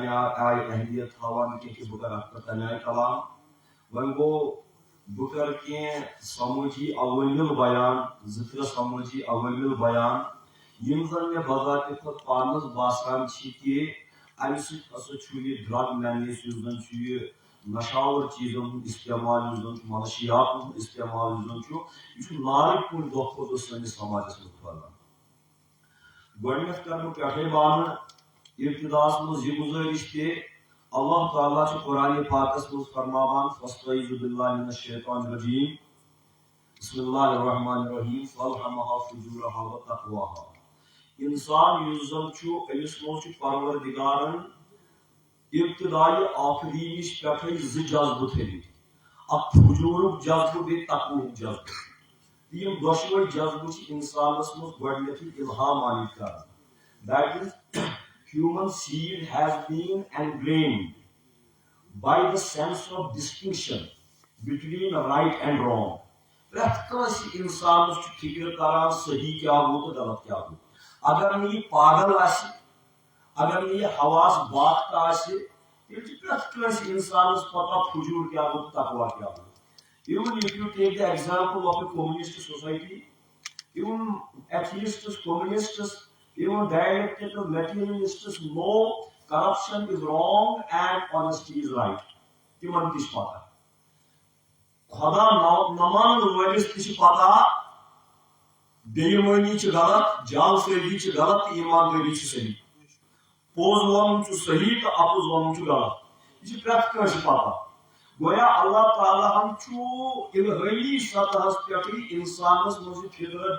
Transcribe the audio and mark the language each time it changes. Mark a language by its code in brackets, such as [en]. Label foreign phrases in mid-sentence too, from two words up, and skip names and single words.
[ks] آئے اہمیت تھاوان کہ بہ کر ات پہ تمہ آئے کلام وۄنۍ گوٚو بہ کر کینٛہہ سمٲجی عوامل بیان زٕ سمٲجی عوامل بیان یم زن مے بذات خود پانس باسان کہ امہ سۭتۍ ہسا چھُ یہ ڈرگ مینس یُس زن چھُ یہ نشاور چیزن ہند استعمال یُس زن منشیات ہند استعمال یُس زن چھُ یہ نارٕ کُن دۄہ کھۄتہٕ دۄہ سٲنِس سماجس منٛز پھٔہلان گۄڈنیتھ کر بہٕ پٮ۪ٹھے بانہٕ ابتداس منٛز یہ گزٲرِش تہِ اللہ تعالیٰ چھُ قرآنِ پاکس منٛز فرماوان [ar] فاستعیذ باللہ من الشیطان الرجیم بسم اللہ الرحمن الرحیم فالہمہا فجورہا وتقواہا [ks] انسان یُس زن چھُ أمِس منٛز چھُ پروردگارن ابتدائی آخری نش پٮ۪ٹھے زٕ جذبہٕ تھٲومٕتۍ اکھ فجوٗرُک جذبہٕ بیٚیہِ تقوہُک جذبہٕ یم دۄشوے جذبہٕ چھِ انسانس منٛز گۄڈنیتھٕے الہام آمٕتۍ کرنہٕ [en] that is human seed has been ingrained by the sense of distinction between right and wrong [ks] پرٛٮ۪تھ کٲنٛسہِ انسانس چھُ فکر کران صحیح کیٛاہ گوٚو تہٕ غلط کیٛاہ گوٚو اگر نہٕ یہِ پاگل آسہِ اگر نہٕ یہِ حواس باختہ آسہِ تیٚلہِ چھِ پرٛٮ۪تھ کٲنٛسہِ انسانس پتہ فجوٗر کیٛاہ گوٚو تہٕ تقوا کیٛاہ گوٚو [en] even if you take the example of a communist society even atheists communists even dialectical materialists know corruption is wrong and honesty is right [ks] تِمن تہِ چھِ پتہ خدا نمان وٲلِس تہِ چھِ پتہ بےایمٲنی چھِ غلط جالسٲزی چھِ غلط تہٕ ایماندٲری چھِ صحیح پوٚز ونُن چھُ صحیح تہٕ اپُز ونُن چھُ غلط یہ چھِ پرٛٮ۪تھ کٲنٛسہِ پتہ گویا اللہ تعالیٰ ہن چھُ الہٲمی سطحس پٮ۪ٹھٕے انسانس منٛز یہِ فطرت